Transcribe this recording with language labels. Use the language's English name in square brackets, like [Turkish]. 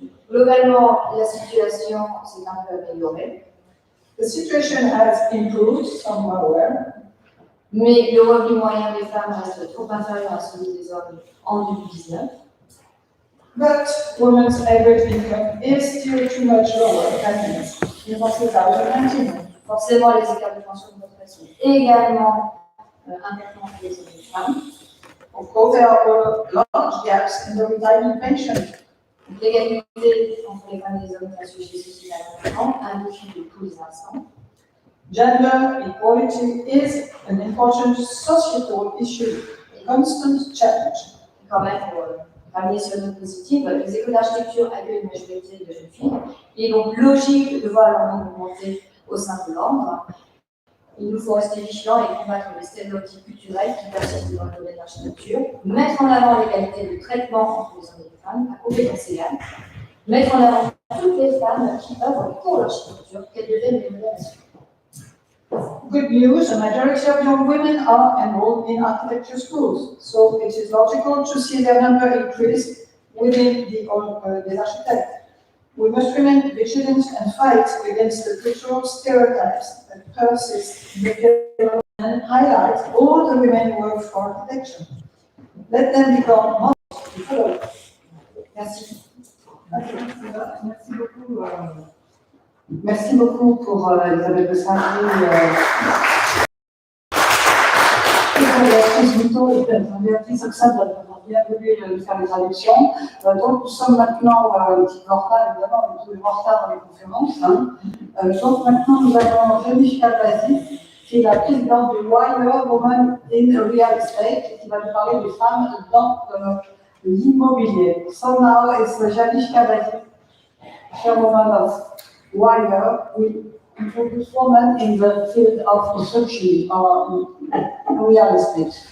[French] Globalement, la situation s'est un peu améliorée, [English] The situation has improved somewhere, [French] mais le revenu moyen des femmes reste trop inférieur à celui des hommes en 2019. [English] but women's average income is still too much lower than men's in 2019. [French] Forcément, les écarts de pension de retraite sont également importants entre les hommes et les femmes. [English] Of course, there are large gaps in the retirement pension. [French] L'égalité entre les femmes et les hommes est un sujet social important, un défi de tous les instants. [English] Gender equality is an important societal issue, a constant challenge. [French] Et quand même, pour ramener sur une note positive, les écoles d'architecture accueillent une majorité de jeunes filles. Il est donc logique de voir leur nombre augmenter au sein de l'ordre. Il nous faut rester vigilants et combattre les stéréotypes culturels qui persistent dans le domaine de l'architecture, mettre en avant l'égalité de traitement entre les hommes et les femmes à compétences égales, mettre en avant toutes les femmes qui œuvrent pour l'architecture, qu'elles deviennent des modèles à suivre. [English] Good news, a majority of young women are enrolled in architecture schools, so it is logical to see their number increase within the architects. We must remain vigilant and fight against the cultural stereotypes that persist in the field and highlight all the women who work for architecture. Let them become models to follow. [French] Merci. Merci beaucoup. Merci beaucoup pour Elisabeth de Saint-Gilles. Béatrice Bouton et Béatrice Oxade d'avoir bien voulu faire les traductions. Donc nous sommes maintenant un petit peu en retard, évidemment, on est toujours en retard dans les conférences. Donc maintenant nous avons Janisha Bazi, qui est la présidente de Wire Women in Real Estate, qui va nous parler des femmes dans l'immobilier. [English] So now it's Janisha Bazi, chairwoman of Wire, will introduce women in the field of construction or real estate.